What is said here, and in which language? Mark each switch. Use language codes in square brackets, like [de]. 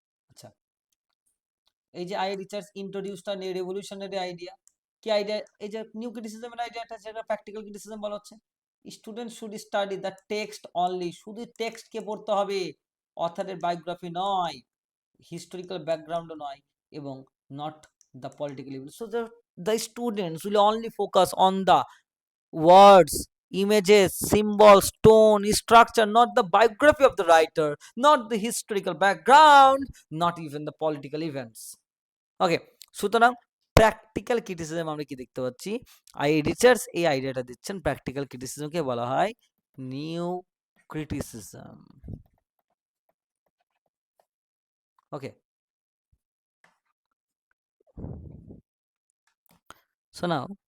[bn] আচ্ছা, এই যে আইএ রিচার্ডস [en] introduced a revolutionary idea, [bn] কি আইডিয়া, এই যে নিউ ক্রিটিসিজমের আইডিয়াটা, যেটা প্র্যাকটিক্যাল ক্রিটিসিজম বলা হচ্ছে, [en] student should study the text only, [bn] শুধু টেক্সটকে পড়তে হবে, অথারের বায়োগ্রাফি নয়, হিস্টোরিক্যাল ব্যাকগ্রাউন্ডও নয়, এবং [en] Not the political event. So the students will only focus on the words, images, symbols, tone, structure, not the biography of the writer, not the historical background, not even the political events. [bn] ওকে, সুতরাং practical criticism আমরা কি দেখতে পাচ্ছি, I Richards এই আইডিয়াটা দিচ্ছেন, practical ক্রিটিসিজমকে বলা হয় নিউ ক্রিটিসিজম। [en] okay, so now